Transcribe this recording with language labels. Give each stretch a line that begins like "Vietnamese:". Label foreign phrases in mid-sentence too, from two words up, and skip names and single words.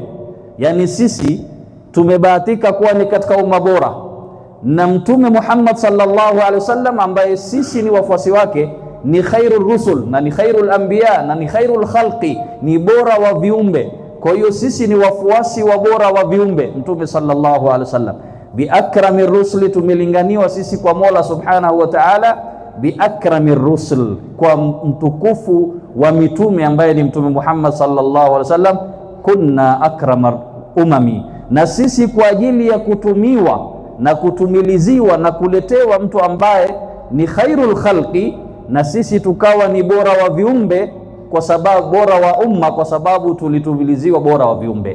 Swahili: Yani sisi tumebahatika kuwa ni katika umma bora, na Mtume Muhammad
Arabic: صلى الله عليه وسلم
Swahili: ambaye sisi ni wafuasi wake ni
Arabic: خير الرسل
Swahili: na ni
Arabic: خير الأنبياء
Swahili: na ni
Arabic: خير الخلق,
Swahili: ni bora wa viumbe. Kwa hiyo sisi ni wafuasi wa bora wa viumbe Mtume
Arabic: صلى الله عليه وسلم. بأكرم رسل,
Swahili: tumelinganiwa sisi kwa Mola
Arabic: سبحانه وتعالى بأكرم رسل,
Swahili: kwa mtukufu wa mitume ambaye ni Mtume Muhammad
Arabic: صلى الله عليه وسلم. كنا أكرم الأمم,
Swahili: na sisi kwa ajili ya kutumiwa na kutumiliziwa na kuletewa mtu ambaye ni
Arabic: خير الخلق,
Swahili: na sisi tukawa ni bora wa viumbe, kwa sababu bora wa umma, kwa sababu tulitumiliziwa bora wa viumbe.